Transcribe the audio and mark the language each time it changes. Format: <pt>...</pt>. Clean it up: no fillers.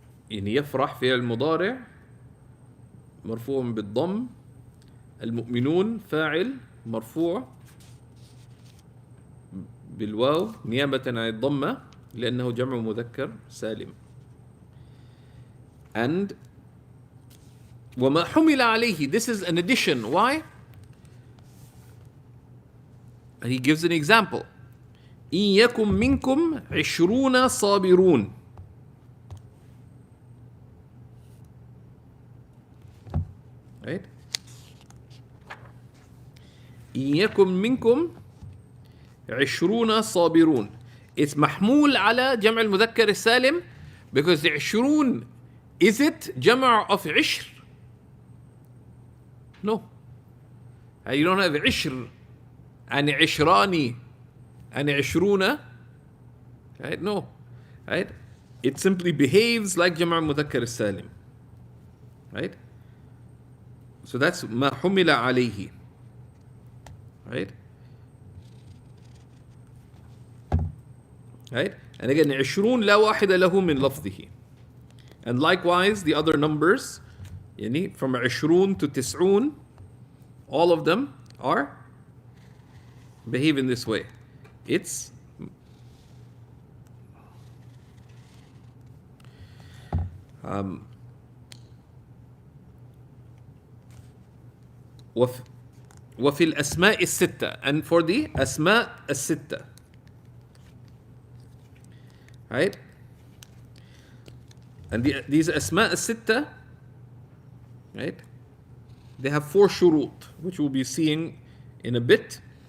<ar>إن يفرح فعل مضارع مرفوع بالضم, المؤمنون فاعل مرفوع بالواو نيابة عن الضمة لأنه جمع مذكر سالم.</ar> <en>And</en> <ar>وما حمل عليه,</ar> <en>this is an addition. Why? And he gives an example.</en> <ar>إن يكن منكم 20 صابرون.</ar> <en>Right?</en> <ar>إن يكن منكم 20 صابرون.</ar> <en>It's</en> <ar>محمول على جمع المذكر السالم</ar> <en>because the 20, is it جمع of عشر? No. You don't have عشر and عشراني and عشرون. Right? No. Right? It simply behaves like جمع المذكر السالم. Right? So that's ما حمل عليه. Right? Right? And again,</en> <ar>20 لا واحد له من لفظه.</ar> <en>And likewise, the other numbers, يعني from 20 to 90, all of them behave in this way. It's</en> <ar>وف وفي الأسماء الستة,</ar> <en>and for the</en> <ar>أسماء الستة, right?</ar> <en>And these أسماء الستة, right? They have 4 shurut, which we'll be seeing in a bit.</en>